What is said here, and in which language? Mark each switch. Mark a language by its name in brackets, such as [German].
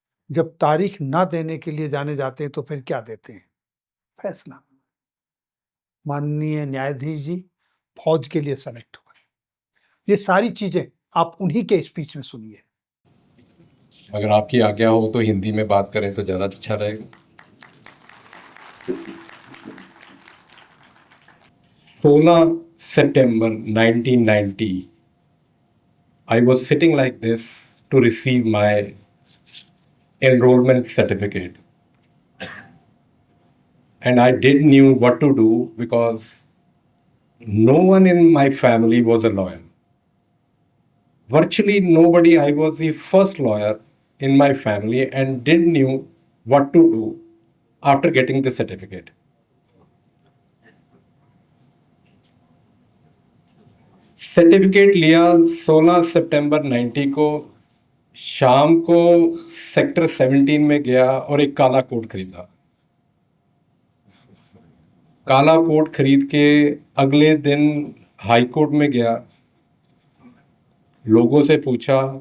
[Hindi] जब तारीख ना देने के लिए जाने जाते हैं तो फिर क्या देते हैं? फैसला। माननीय न्यायाधीश जी फौज के लिए सेलेक्ट हुए। ये सारी चीजें आप उन्हीं के स्पीच में सुनिए। अगर आपकी आज्ञा हो तो हिंदी में बात करें तो ज़्यादा अच्छा रहेगा। [English] 16 September 1990, I was sitting like this to receive my enrollment certificate. And I didn't knew what to do because no one in my family was a lawyer. Virtually nobody. I was the first lawyer in my family and didn't knew what to do after getting the certificate. [Hindi] Certificate लिया 16 सितंबर 90 को। शाम को sector 17 में गया और एक काला coat खरीदा। काला कोट खरीद के अगले दिन हाई कोर्ट में गया, लोगों से पूछा।